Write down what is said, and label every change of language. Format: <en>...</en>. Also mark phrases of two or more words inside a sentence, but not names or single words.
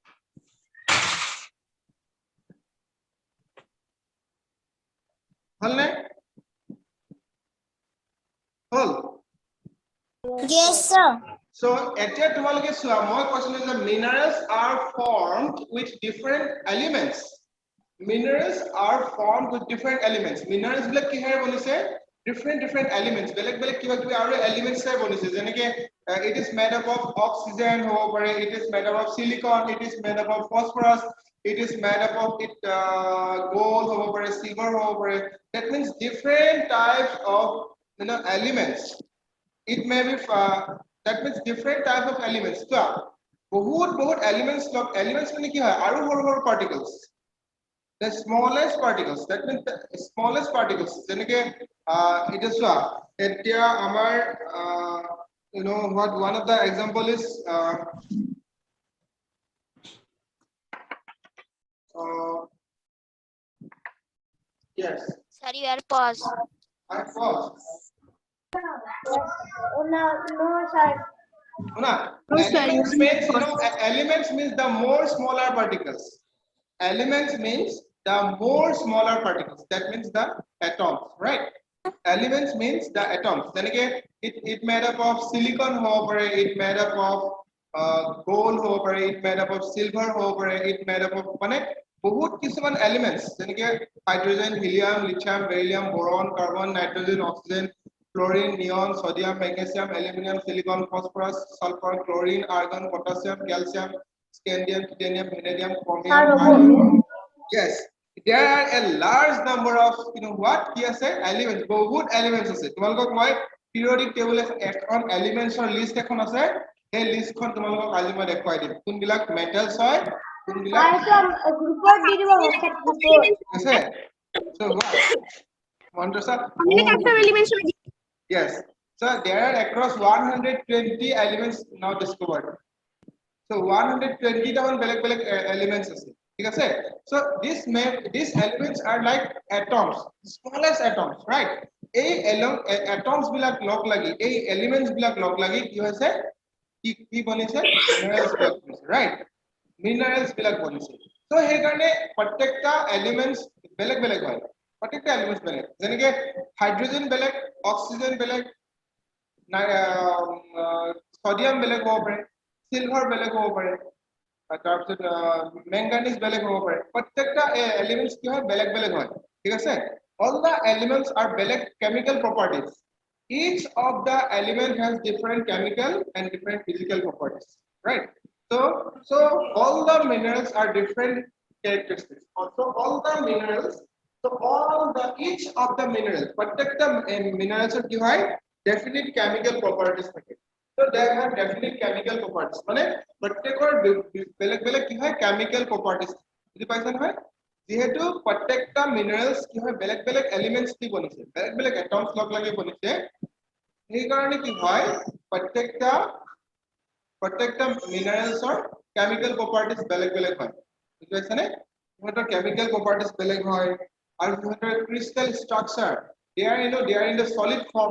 <as>হলনে?</as> <en>Yes, sir.</en> <as>So এতিয়া তোমালোকে চোৱা মই কৈছিলো যে</as> <en>minerals are formed with different elements. Minerals are formed with different elements.</en> <as>Minerals বিলাক কিহেৰে বনিছে?</as> <en>Different elements.</en> <as>বেলেগ বেলেগ কিবা কিবি আৰু elements এ বনিছে যেনেকে</as> <en>it is made up of oxygen</en> <as>হ'ব পাৰে,</as> <en>it is made up of silicon, it is made up of phosphorus, it is made up of gold</en> <as>হ'ব পাৰে,</as> <en>silver</en> <as>হ'ব পাৰে.</as> <en>That means different types of elements. It may be that means different type of elements.</en> <as>So বহুত elements মানে কি হয় আৰু সৰু particles.</as> <en>The smallest particles, that means the smallest particles</en> <as>যেনেকে এটা চোৱা এতিয়া আমাৰ</as> <en>what one of the example is yes, Sir, you are pause. I pause. No, no, sir. Elements means elements means the more smaller particles. Elements means the more smaller particles. That means the atoms, right? Elements means the atoms. Then again, it made up of silicon, it made up of gold, it made up of silver, it made up of</en> <as>বহুত কিছুমান</as> <en>elements যেনেকে hydrogen, helium, lithium, beryllium, boron, carbon, nitrogen, oxygen, fluorine, neon, sodium, magnesium, aluminum, silicon, phosphorus, sulfur, chlorine, argon, potassium, calcium, scandium, titanium, vanadium, chromium, iron. Yes, there are a large number of what</en> <as>কি আছে elements, বহুত elements আছে তোমালোকক মই</as> <en>periodic table</en> <as>এখন</as> <en>elements or list</en> <as>এখন আছে এই লিষ্টখন তোমালোকক আজি মই দেখুৱাই দিম কোনবিলাক metals হয় কোনবিলাক গ্ৰুপত দি দিব WhatsApp গ্ৰুপত</as> <en>আছে so what want to start yes, so there are across 120 elements now discovered. So</en> <as>120 টা বেলেগ</as> <en>elements</en> <as>আছে ঠিক আছে</as> <en>so these elements are like atoms, smallest atoms, right?</en> <as>এই atoms বিলাক লগ লাগি এই elements বিলাক লগ লাগি কি হৈছে কি বনিছে minerals বিলাক বনিছে, right? Minerals বিলাক বনিছে so সেই কাৰণে প্ৰত্যেকটা elements বেলেগ হয় প্ৰত্যেকটা elements বেলেগ যেনেকে হাইড্ৰোজেন বেলেগ অক্সিজেন বেলেগ sodium বেলেগ হ'ব পাৰে silver বেলেগ হ'ব পাৰে তাৰপিছত manganese বেলেগ হ'ব পাৰে প্ৰত্যেকটা elements কি হয় বেলেগ হয় ঠিক আছে</as> <en>all the elements are</en> <as>বেলেগ</as> <en>chemical properties. Each of the element has different chemical and different physical properties, right? So all the minerals are different characteristics. Also all the minerals, so each of the minerals প্ৰত্যেকটা minerals</en> <as>কি হয়</as> <en>definite chemical properties থাকে. So they have definite chemical properties.</en> <as>মানে প্ৰত্যেকৰ বেলেগ কি হয়</as> <en>chemical properties.</en> <as>বুজি পাইছা নহয়? যেহেতু প্ৰত্যেকটা minerals কি হয় বেলেগ elements দি বনিছে বেলেগ atoms লগ লাগি বনিছে সেই কাৰণে কি হয় প্ৰত্যেকটা mineralsৰ</as> <en>chemical properties</en> <as>বেলেগ হয় বুজি পাইছা নে ইহঁতৰ</as> <en>chemical properties</en> <as>বেলেগ হয় আৰু ইহঁতৰ</as> <en>crystal structure they are in the solid form.</en>